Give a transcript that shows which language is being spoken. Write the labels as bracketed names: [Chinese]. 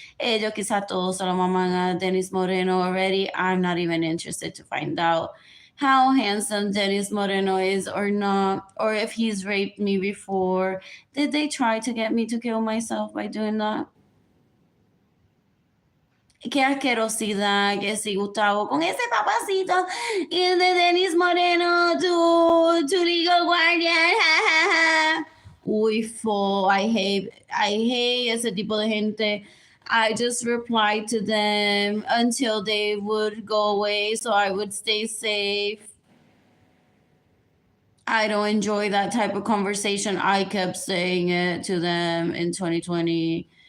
[Spanish] Ellos quizá todos se lo maman a Dennis Moreno already. [English] I'm not even interested to find out how handsome Dennis Moreno is or not, or if he's raped me before. Did they try to get me to kill myself by doing that? [Spanish] Qué asquerosidad que si Gustavo con ese papacito y el de Denis Moreno, tu [English] legal guardian, [Spanish] ja, ja, ja. Uy, fo, [English] I hate [Spanish] ese tipo de gente. [English] I just replied to them until they would go away so I would stay safe. I don't enjoy that type of conversation. I kept saying it to them in 2020.